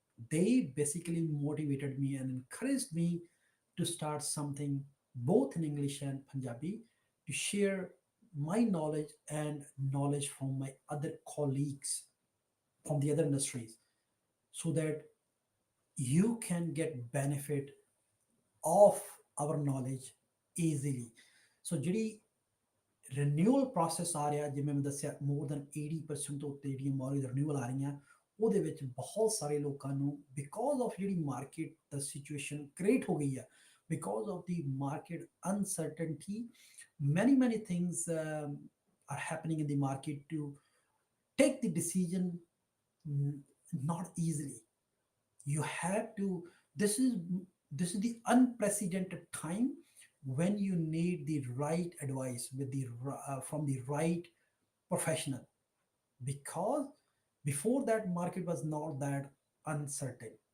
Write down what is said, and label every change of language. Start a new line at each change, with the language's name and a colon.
English: They basically motivated me and encouraged me to start something both in English and Punjabi, to share my knowledge and knowledge from my other colleagues from the other industries, so that you can get benefit of our knowledge easily.
Punjabi: So ਜਿਹੜੀ renewal process ਆ ਰਿਹਾ, ਜਿਵੇਂ ਮੈਂ ਦੱਸਿਆ more than 80% ਤੋਂ ਉੱਤੇ ਜਿਹੜੀਆਂ mortgage renewal ਆ ਰਹੀਆਂ, ਉਹਦੇ ਵਿੱਚ ਬਹੁਤ ਸਾਰੇ ਲੋਕਾਂ ਨੂੰ ਬਿਕੋਜ਼ ਆਫ ਜਿਹੜੀ ਮਾਰਕੀਟ ਦਾ ਸਿਚੁਏਸ਼ਨ ਕ੍ਰੀਏਟ ਹੋ ਗਈ ਆ,
English: because of the market uncertainty, many things are happening in the market to take the decision not easily. You have to, this is the unprecedented time when you need the right advice with the from the right professional. because before that market was not that uncertain.